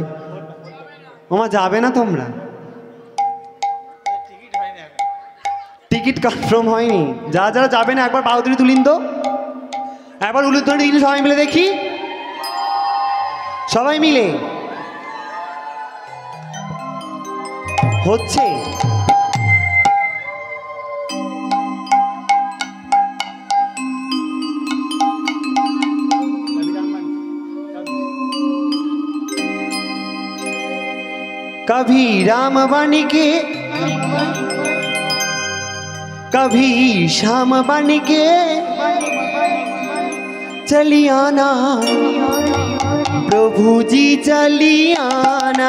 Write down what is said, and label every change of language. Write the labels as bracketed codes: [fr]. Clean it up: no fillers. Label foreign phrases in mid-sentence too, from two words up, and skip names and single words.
[bn] মামা যাবে না তোমরা? টিকিট কনফার্ম হয়নি। যারা যারা যাবে না একবার বাহু দুটো তুলিন তো, একবার উলুধ্বনি দিন সবাই মিলে দেখি, সবাই মিলে হচ্ছে। [hi] कभी राम बन के कभी श्याम बन के चली आना, प्रभु जी चली आना।